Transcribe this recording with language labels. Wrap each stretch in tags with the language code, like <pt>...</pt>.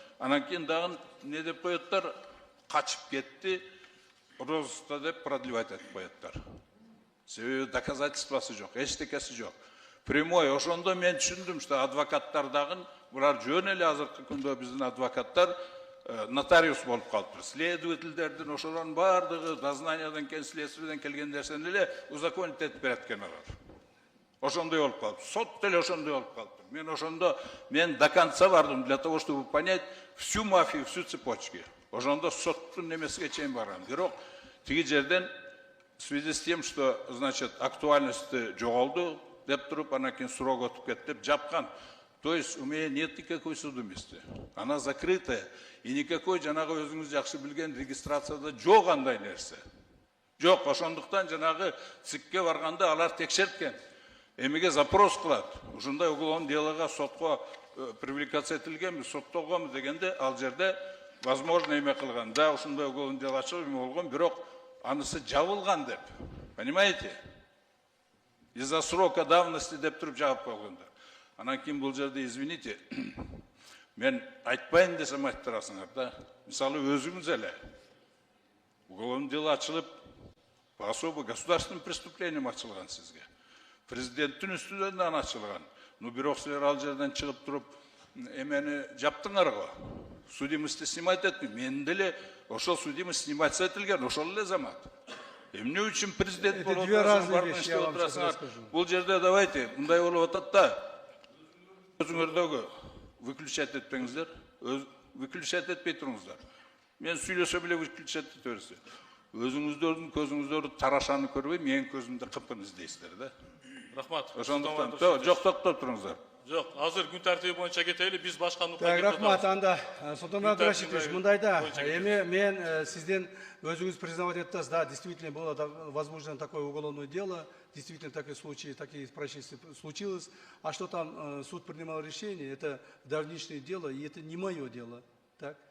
<ky>Анан кийин дагы не деп коеттар? Качып кетти, розыска деп продлевать этип коеттар. Себеби доказательствосы жок, эчтекеси жок. Прямой ошондо мен түшүндүм, что адвокаттар дагы, булар жөн эле азыркы күндө биздин адвокаттар нотариус болуп калыптыр. Следовательдердин ошолордун бардыгы дознаниядан келген, следствиеден келген нерсени эле узаконить этип берет экен алар. Ошондой болуп калып, сот деле ошондой болуп калыптыр. Мен ошондо</ky> <ru>до конца</ru> <ky>бардым</ky> <ru>для того, чтобы понять всю мафию, всю цепочку.</ru> <ky>Ошондо соттун немесиге чейин баргам. Бирок тиги жерден</ky> <ru>в связи с тем, что, значит,</ru> <ky>актуальности жоголду деп туруп, анан кийин срок өтүп кетти деп жапкан.</ky> <ru>То есть у меня нет никакой судимости. Она закрытая. И никакой</ru> <ky>жанагы өзүңүз жакшы билген регистрацияда жок андай нерсе. Жок, ошондуктан жанагы ЦИКке барганда алар текшерткен. Эмеге запрос кылат. Ушундай уголовный делого сотко привлекаться этилгенби, соттолгонбу дегенде ал жерде возможно эме кылган. Да, ушундай уголовный дело ачылып эме болгон, бирок анысы жабылган деп.</ky> <ru>Понимаете? Из-за срока давности</ru> <ky>деп туруп жаап койгондар. Анан кийин бул жерде,</ky> <ru>извините,</ru> <ky>мен айтпайын десем айттырасыңар да. Мисалы өзүңүз эле уголовный дело ачылып,</ky> <ru>по особо государственным преступлениям</ru> <ky>ачылган сизге. Президенттин үстүнөн ачылган. Ну, бирок силер ал жерден чыгып туруп, эмени жаптыңар го. Судимости снимать этми. Мен деле ошол судимость снимать этилген, ошол эле замат. Эмне үчүн президент болуп отурасыңар? Бул жерде</ky> <ru>давайте,</ru> <ky>мындай болуп атат да. Өзүңөрдөгү выключать этпеңиздер, выключать этпей туруңуздар. Мен сүйлөсө беле выключать ете берсин. Өзүңүздөрдүн көзүңүздөрдү тарашаны көрбөй, менин көзүмдө кыпкын издейсиздер да. Рахмат. Ошондуктан жок, токтоп туруңуздар. Жок, азыр күн тартиби боюнча кетели, биз башка нукта кетебиз. Рахмат, анда Султан Абдрашитович, мындайда, мен сизден өзүңүз признавать этасыз, да,</ky> <ru>действительно было возможно такое уголовное дело, действительно такие случаи, такие происшествия случилось. А что там суд принимал решение, это давнишнее дело, и это не мое дело. Так?</ru>